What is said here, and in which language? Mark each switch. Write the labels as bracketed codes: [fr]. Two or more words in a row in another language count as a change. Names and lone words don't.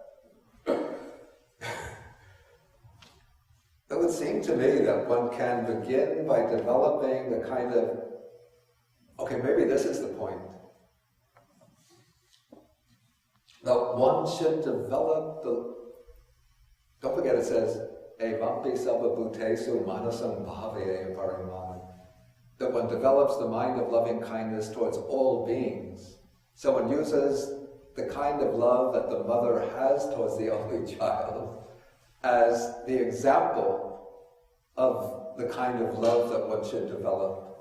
[en] It would seem to me that one can begin by developing the kind of, okay, maybe this is the point, that one should develop the, don't forget it says, [pi] evampi sabba bhutesu manasam bhavaya parimana. [en] That one develops the mind of loving kindness towards all beings. So one uses the kind of love that the mother has towards the only child as the example of the kind of love that one should develop.